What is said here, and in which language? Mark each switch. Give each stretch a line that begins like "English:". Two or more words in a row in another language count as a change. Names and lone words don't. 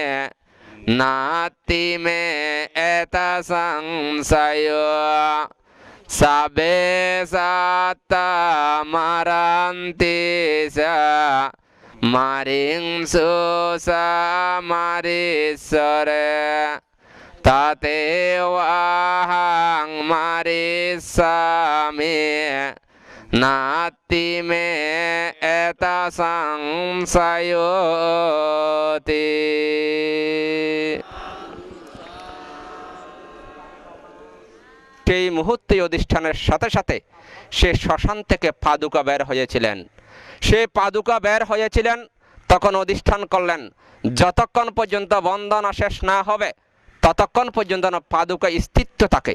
Pali: नाति में एता संशयो सबे सत्तमरन्ति स मारिंसु समारिसरे तातेवाहं मरिष्यामि नाति में एता संशयोति।
Bangla: সেই মুহূর্তে অধিষ্ঠানের সাথে সাথে সে শ্মশান থেকে পাদুকা বের হয়েছিলেন। সে পাদুকা বের হয়েছিলেন, তখন অধিষ্ঠান করলেন যতক্ষণ পর্যন্ত বন্দনা শেষ না হবে ততক্ষণ পর্যন্ত পাদুকা স্থিত থাকে।